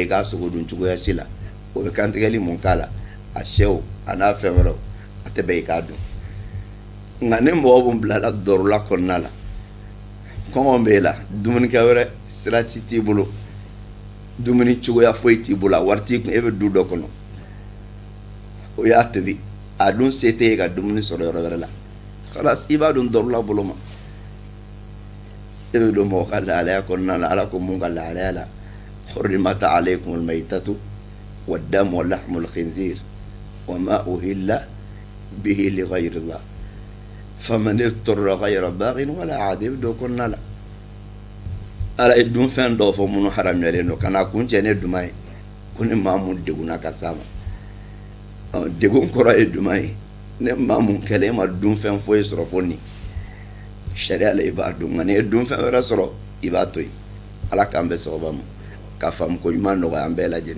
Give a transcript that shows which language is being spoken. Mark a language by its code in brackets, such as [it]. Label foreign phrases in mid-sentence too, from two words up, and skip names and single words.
[bm] i ka sogo dun cogoya si la o bɛ kantigɛli mun k'a la a sɛw a n'a fɛn wɛrɛw a tɛ bɛn i k'a dun nka ni mɔgɔ mun bilala dɔrɔla kɔnɔna la kɔngɔ b'e la dumunikɛ wɛrɛ sira t'i bolo dumuni cogoya foyi t'i bolo a wari t'i kun e bɛ du dɔ kɔnɔ o y'a tobi a dun se tɛ ye ka dumuni sɔrɔ yɔrɔ wɛrɛ la xalas i b'a dun dɔrɔla bolo ma e bɛ don mɔgɔ ka lahalaya kɔnɔna la ala ko mun ka lahalaya la [ar] حرمت عليكم الميتة والدم ولحم الخنزير وما أهل به لغير الله فمن اضطر غير باغ ولا عاد [bm] دو كنا لا ala e dun fɛn dɔw fɔ minnu haramuyalen don ka na kun cɛ ne duman ye ko ne maa mun deguna ka s'a ma degun kɔrɔ ye duman ye ne maa mun kɛlen ma dun fɛn foyi sɔrɔ fo nin sariya la i b'a dun nka ni ye dun fɛn wɛrɛ sɔrɔ i b'a to yen ala k'an bɛ sɔgɔba ma ka faamu ko ɲuman nɔgɔya an bɛɛ lajɛlen